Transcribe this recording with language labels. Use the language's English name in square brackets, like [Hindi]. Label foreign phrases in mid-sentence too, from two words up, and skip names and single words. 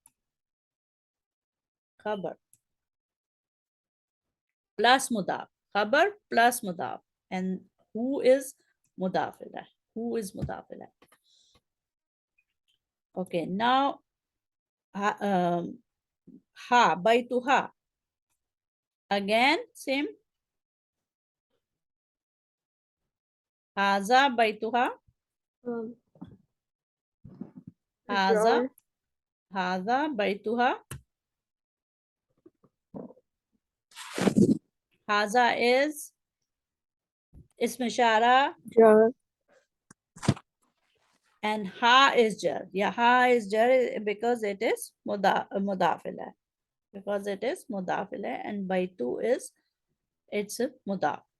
[English] Khabar plus Mudaf. Khabar plus Mudaf. And who is Mudafila? Who is Mudafila? Okay, now Ha, [Arabic] بيت ها. [English] Again, same. [Arabic] هذا بيتها. Haza. [English] Jar. [Arabic] هذا بيتها. [English] Haza is Ism Ishara Jar. and Ha is Jar. Yeah, Ha is Jar because it is Mudafila. Because it is Mudafila and Baitu is it's a Mudaf.